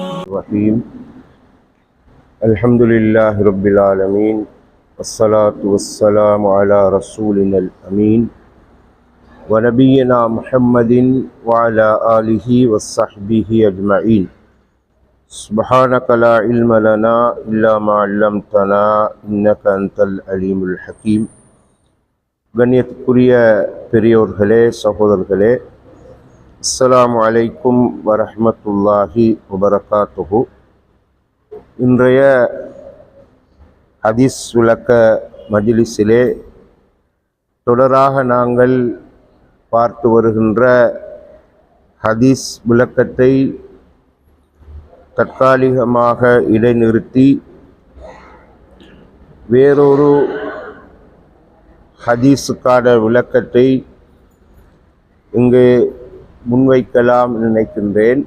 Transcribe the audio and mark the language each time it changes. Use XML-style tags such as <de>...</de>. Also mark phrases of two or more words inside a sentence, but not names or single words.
<ar>الرحيم الحمد لله رب العالمين والصلاة والسلام على رسولنا الأمين ونبينا محمد وعلى آله وصحبه أجمعين سبحانك لا علم لنا إلا ما علمتنا إنك أنت العليم الحكيم</ar> <ta>கண்ணியத்துக்குரிய பெரியோர்களே சகோதரர்களே,</ta> <ar>السلام عليكم ورحمة الله وبركاته.</ar> <ta>இன்றைய ஹதீஸ் விளக்க மஜ்லிஸிலே தொடராக நாங்கள் பார்த்து வருகின்ற ஹதீஸ் விளக்கத்தை தற்காலிகமாக இடைநிறுத்தி வேறொரு ஹதீஸுக்கான விளக்கத்தை இங்கு முன்வைக்கலாம் நினைக்கின்றேன்.</ta>